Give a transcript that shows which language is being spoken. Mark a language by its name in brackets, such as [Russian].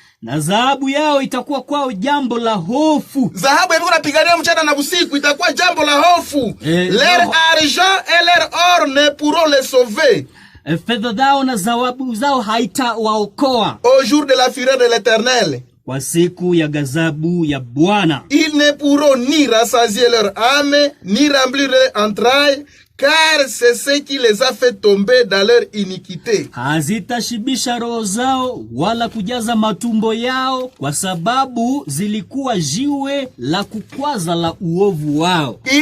[Swahili] Na dhahabu yao itakuwa kwao jambo la hofu. Dhahabu yao unapigania mchana na usiku itakuwa jambo la hofu. [French] Leur argent et leur or ne pourront les sauver. [Swahili] Fedha zao na dhahabu zao haitawaokoa. [French] Au jour de la fureur de l'Éternel. [Swahili] Kwa siku ya gazabu ya Bwana. [French] Ils ne pourront ni rassasier leur âme, ni remplir leurs entrailles. Car c'est ce qui les a fait tomber dans leur iniquité. [Swahili] Hazitashibisha roho zao wala kujaza matumbo yao, kwa sababu zilikuwa jiwe la kukwaza la uovu wao.